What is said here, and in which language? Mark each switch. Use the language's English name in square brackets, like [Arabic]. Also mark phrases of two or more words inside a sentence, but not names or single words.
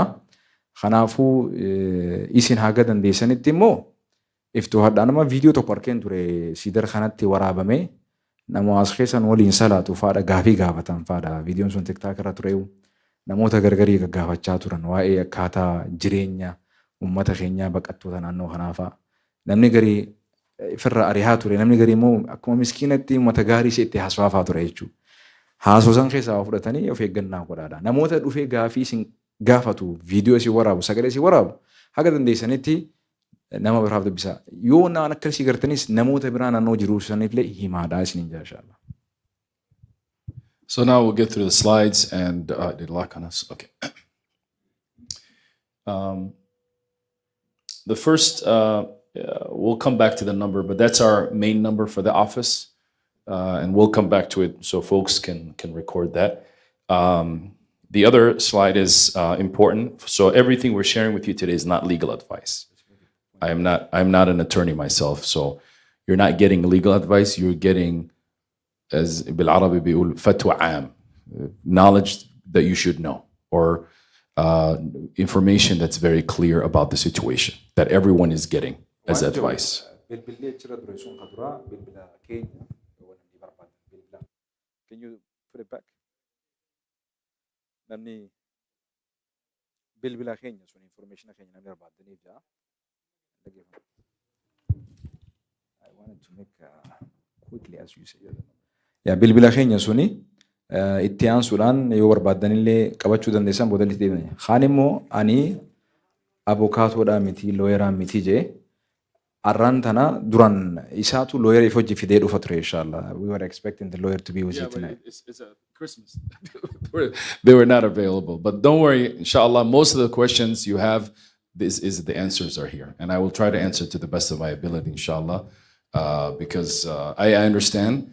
[Oromo] Kanaafuu isin haga dandeessanitti immoo iftuu hadhaa nama viidiyoo tokko arkeen ture siidar kanatti waraabame nama as keessan waliin salaatu faadha gaafii gaafatan faadha viidiyoon sun TikTok irra ture namoota gargarii gaggaafachaa turan waa'ee akkaataa jireenya uummata keenyaa baqattoota naannoo kanaafaa namni garii firra arihaa ture namni garii immoo akkuma miskiinatti uummata gaarii ishee itti haaswaafaa ture jechuudha. Haasoosan keessaa fudhatanii of eeggannaa godhaadha. Namoota dhufee gaafii isin gaafatu viidiyoo isin waraabu sagalee isin waraabu haga dandeessanitti nama biraaf dubbisa. Yoo naan akkasii gartanis namoota biraa naannoo jiru sanillee himaadhaa isiniin jaashaalla. [English] So now we'll get through the slides and did lock on us? Okay. The first, we'll come back to the number, but that's our main number for the office. And we'll come back to it so folks can record that. The other slide is important. So everything we're sharing with you today is not legal advice. I'm not an attorney myself, so you're not getting legal advice. You're getting, as [Arabic] بالعربي بيقول فتوى عام, [English] knowledge that you should know, or information that's very clear about the situation that everyone is getting as advice. Can you put it back? [Oromo] Namni bilbila keenya sun information keenya namni barbaadaniif jaa. [English] I wanted to make quickly as you say. Yeah, [Oromo] bilbila keenya suni itti aansuudhaan yoo barbaaddanillee qabachuu dandeessan boodalitti deemne. Kaan immoo ani abukaatoodhaa miti looyeraa miti jee arraan tana duran isaatu looyera if hojii fidee dhufa ture inshallah. [English] We were expecting the lawyer to be with you tonight. It's a Christmas. They were not available. But don't worry, inshallah, most of the questions you have, the answers are here. And I will try to answer to the best of my ability, inshallah. Because I understand.